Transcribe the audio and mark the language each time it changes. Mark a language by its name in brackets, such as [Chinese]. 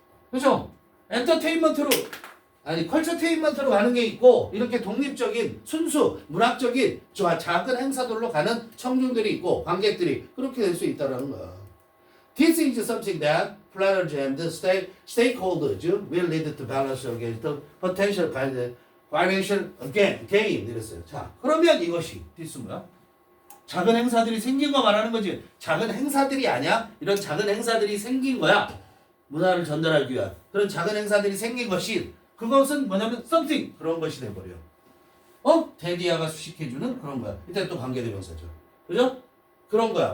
[Korean] 그죠? 엔터테인먼트로 컬처테인먼트로 가는 게 있고 이렇게 독립적인 순수 문학적인 작은 행사들로 가는 청중들이 있고 관객들이 그렇게 될 수 있다는 거야. [English] This is something that planners and stakeholders will need to balance against the potential financial gain. [Korean] 이랬어요. 자, 그러면 이것이 this 뭐야? 작은 행사들이 생긴 거 말하는 거지. 작은 행사들이 아니야? 이런 작은 행사들이 생긴 거야. 문화를 전달하기 위한 그런 작은 행사들이 생긴 것이 그것은 뭐냐면 something 그런 것이 돼버려. 대디아가 수식해주는 그런 거야. 이때 또 관계대명사죠. 그죠? 그런 거야.